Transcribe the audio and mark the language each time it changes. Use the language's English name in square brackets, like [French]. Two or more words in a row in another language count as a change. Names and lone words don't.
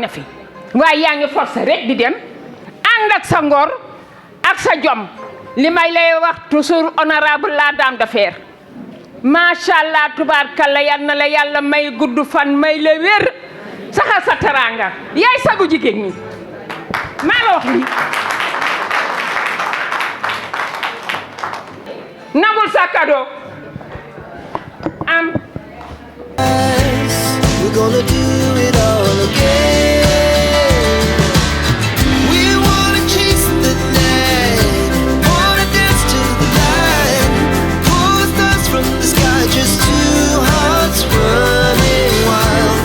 [Wolof] na fi waaye yaa ngi forcé rek di dem ànd ak sa ngor ak sa jom li may lay wax toujours honorable [French] la dame de fer [Arabic] macha allah tubaarkalla [Wolof] yal na la yàlla may gudd fan may la wér saxal sa teraanga yaay sagu jigéen ñi maa la wax lii nangul sa cadeau am. [English] We're gonna do it all again. We wanna chase the night, wanna dance to the light, pull the stars from the sky, just two hearts running wild.